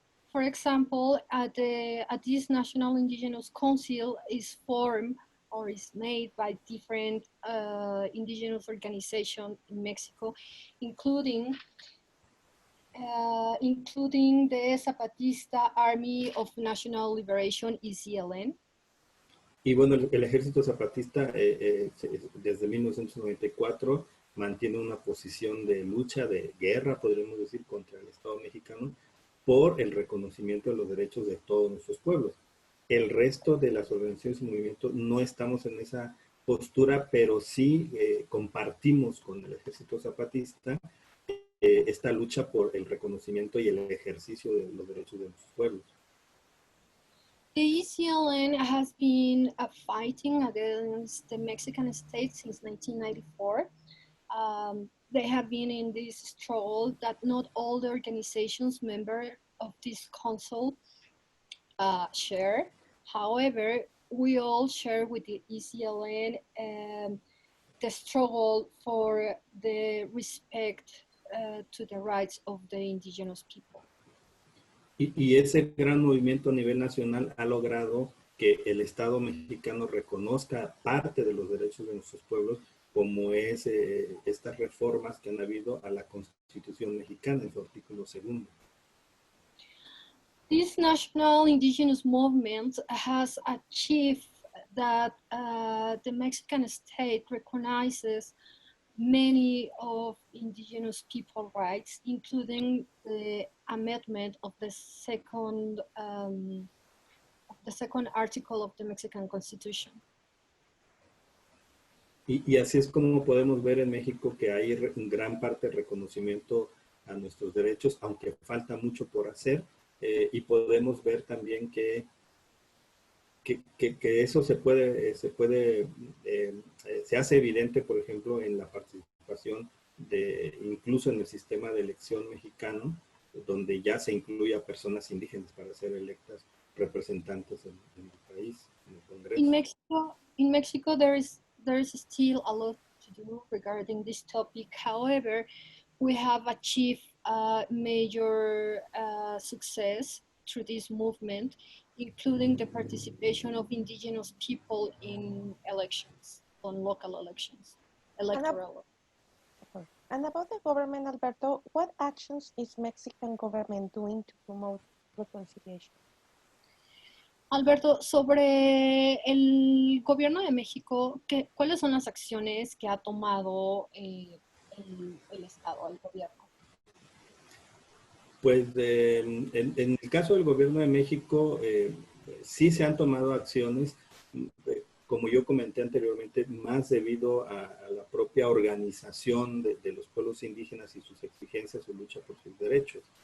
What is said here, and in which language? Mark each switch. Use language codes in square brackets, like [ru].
[en] For example, at this National Indigenous Council is formed or is made by different indigenous organizations in Mexico, including the Zapatista Army of National Liberation, EZLN. [es] Y bueno, el Ejército Zapatista desde 1994 mantiene una posición de lucha, de guerra, podríamos decir, contra el Estado mexicano por el reconocimiento de los derechos de todos nuestros pueblos. El resto de las organizaciones y movimientos no estamos en esa postura, pero sí compartimos con el Ejército Zapatista esta lucha por el reconocimiento y el ejercicio de los derechos de nuestros pueblos. [en] The EZLN has been fighting against the Mexican state since 1994. They have been in this struggle that not all the organizations members of this council share. However, we all share with the ECLN the struggle for the respect to the rights of the indigenous people. [es] Y ese gran movimiento a nivel nacional ha logrado que el Estado mexicano reconozca parte de los derechos de nuestros pueblos, como es estas reformas que han habido a la Constitución mexicana en su artículo 2. [en] This national indigenous movement has achieved that the Mexican state recognizes many of indigenous people rights, including the amendment of the second article of the Mexican Constitution. [es] Y así es como podemos ver en México que hay en gran parte reconocimiento a nuestros derechos, aunque falta mucho por hacer, y podemos ver también que eso se hace evidente, por ejemplo, en la participación incluso en el sistema de elección mexicano, donde ya se incluye a personas indígenas para ser electas representantes en el país, en el Congreso. [en] In Mexico, there is still a lot to do regarding this topic. However, we have achieved major success through this movement, including the participation of indigenous people in elections, on local elections, electoral. And about the government, Alberto, what actions is Mexican government doing to promote reconciliation? [es] Alberto, sobre el gobierno de México, ¿cuáles son las acciones que ha tomado el Estado, el gobierno? Pues en el caso del gobierno de México, sí se han tomado acciones, como yo comenté anteriormente, más debido a la propia organización de los pueblos indígenas y sus exigencias, su lucha por sus derechos.